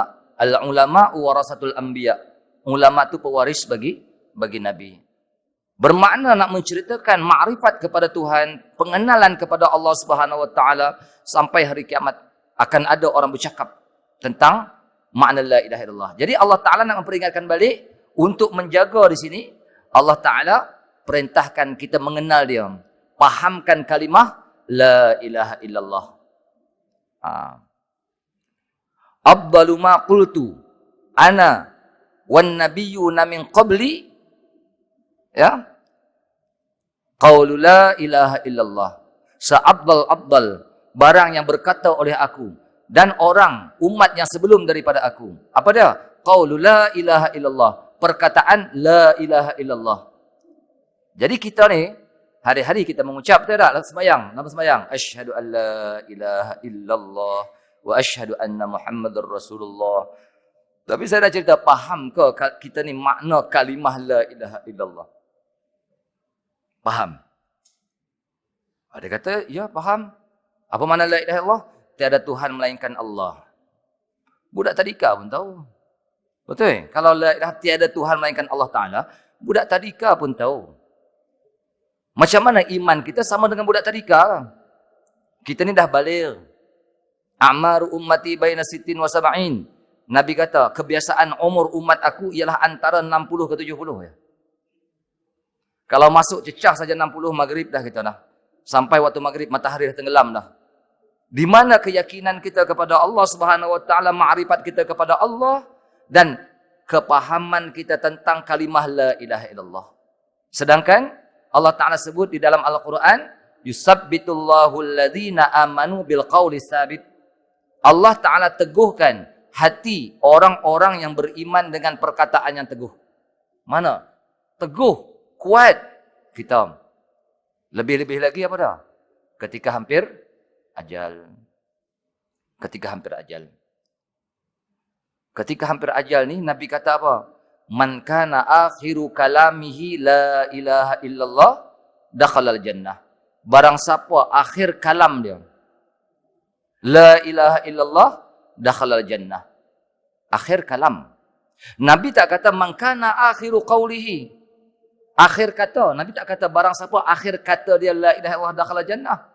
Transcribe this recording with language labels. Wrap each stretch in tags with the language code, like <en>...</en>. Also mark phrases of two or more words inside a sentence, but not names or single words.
<ar>العلماء ورثة الأنبياء.</ar> <ms>Ulama itu pewaris bagi Nabi. Bermakna nak menceritakan makrifat kepada Tuhan, pengenalan kepada Allah</ms> <ar>سبحانه وتعالى,</ar> <ms>sampai hari kiamat akan ada orang bercakap tentang makna</ms> <ar>لا إله إلا الله.</ar> <ms>Jadi Allah Ta'ala nak memperingatkan balik untuk menjaga di sini. Allah Ta'ala perintahkan kita mengenal dia. Pahamkan kalimah</ms> <ar>لا إله إلا الله. أفضل ما قلت أنا والنبيون من قبلي قول لا إله إلا الله.</ar> <ms>Seabdal barang yang berkata oleh aku dan orang umat yang sebelum daripada aku. Apa dia?</ms> <ar>قول لا إله إلا الله.</ar> <ms>Perkataan</ms> <ar>لا إله إلا الله.</ar> <ms>Jadi kita ni hari-hari kita mengucap tak dalam sembahyang, dalam sembahyang,</ms> <ar>أشهد أن لا إله إلا الله وأشهد أن محمدا رسول الله.</ar> <ms>Tapi saya dah cerita, faham ke kita ni makna kalimah</ms> <ar>لا إله إلا الله?</ar> <ms>Faham? Dia kata, ya faham. Apa makna</ms> <ar>لا إله إلا الله?</ar> <ms>Tiada Tuhan melainkan Allah. Budak tadika pun tahu. Betul? Kalau</ms> <ar>لا إله</ar> <ms>tiada Tuhan melainkan Allah Ta'ala, budak tadika pun tahu. Macam mana iman kita sama dengan budak tadika? Kita ni dah baligh.</ms> <ar>أعمار أمتي بين ستين وسبعين.</ar> <ms>Nabi kata, kebiasaan umur umat aku ialah antara 60 ke 70 ya. Kalau masuk cecah saja 60 maghrib dah kita dah. Sampai waktu maghrib matahari dah tenggelam dah. Di mana keyakinan kita kepada Allah</ms> <ar>سبحانه وتعالى,</ar> <ms>ma'rifat kita kepada Allah dan kepahaman kita tentang kalimah la ilaha illallah. Sedangkan Allah Taala sebut di dalam Al-Quran,</ms> <ar>يثبت الله الذين آمنوا بالقول الثابت.</ar> <ms>Allah Taala teguhkan hati orang-orang yang beriman dengan perkataan yang teguh. Mana? Teguh, kuat kita. Lebih-lebih lagi apa dah? Ketika hampir ajal. Ketika hampir ajal. Ketika hampir ajal ni Nabi kata apa?</ms> <ar>من كان آخر كلامه لا إله إلا الله دخل الجنة.</ar> <ms>Barang siapa akhir kalam dia</ms> <ar>لا إله إلا الله دخل الجنة.</ar> <ms>Akhir kalam. Nabi tak kata</ms> <ar>من كان آخر قوله.</ar> <ms>Akhir kata. Nabi tak kata barang siapa akhir kata dia</ms> <ar>لا إله إلا الله دخل الجنة.</ar>